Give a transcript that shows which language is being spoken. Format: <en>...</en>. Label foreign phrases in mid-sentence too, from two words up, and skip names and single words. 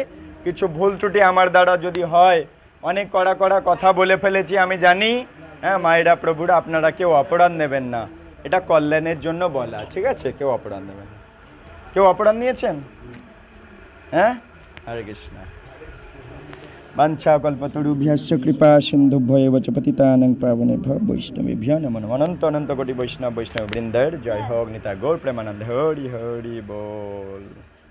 <bn>কিছু ভুল ত্রুটি আমার দ্বারা যদি হয়, অনেক কড়া কড়া কথা বলে ফেলেছি আমি জানি, হ্যাঁ মায়েরা প্রভুরা, আপনারা কেউ অপরাধ নেবেন না, এটা কল্যাণের জন্য বলা, ঠিক আছে? কেউ অপরাধ নেবেন না। কেউ অপরাধ নিয়েছেন? হ্যাঁ, হরে কৃষ্ণ।</bn> <sa>বাঞ্ছা কল্পতরুভ্যশ্চ কৃপা সিন্ধুভ্য এব চ পতিতানাং পাবনেভ্যো বৈষ্ণবেভ্যো নমো নমঃ।</sa> <bn>অনন্ত অনন্ত কোটি বৈষ্ণব বৃন্দের জয় হোক, নিতাই গৌর প্রেমানন্দ, হরি হরি বল।</bn>